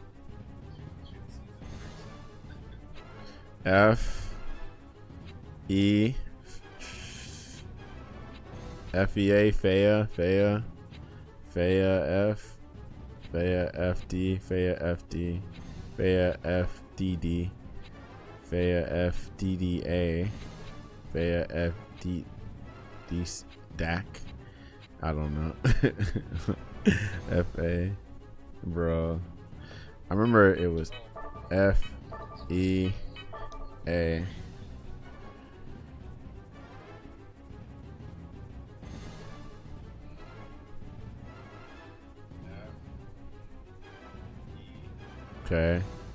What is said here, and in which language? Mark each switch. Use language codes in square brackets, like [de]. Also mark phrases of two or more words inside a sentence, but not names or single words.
[en] F E FEA Fea F Fea FD Fea FDD Fea FDDA Fea FD DAC. I don't know. FA. Bro, I remember it was FEA. Okay.